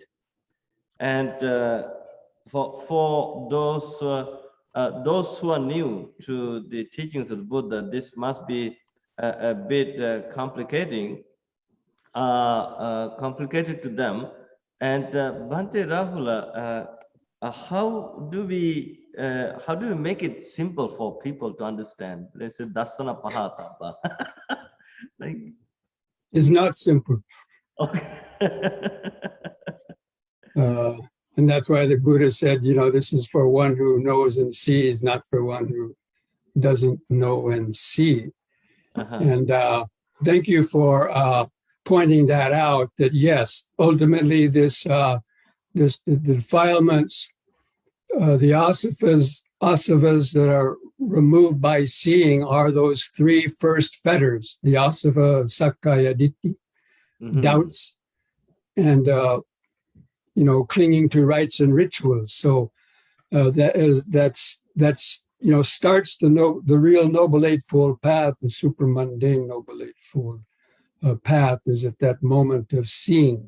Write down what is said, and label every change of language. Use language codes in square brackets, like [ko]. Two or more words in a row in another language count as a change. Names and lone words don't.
[en] And for those who are new to the teachings of the Buddha, this must be a bit complicated to them. And Bhante Rahula, how do we make it simple for people to understand? Let's say [pi] dasana pahatabba. [en] It's not simple. Okay. And that's why the Buddha said, this is for one who knows and sees, not for one who doesn't know and see. And thank you for pointing that out, that yes, ultimately the defilements, the asavas that are removed by seeing are those 3 first fetters, the asava of [pi] sakkaya ditthi, [en] doubts, and clinging to rites and rituals. So that's starts the real Noble Eightfold Path, the supramundane Noble Eightfold Path is at that moment of seeing.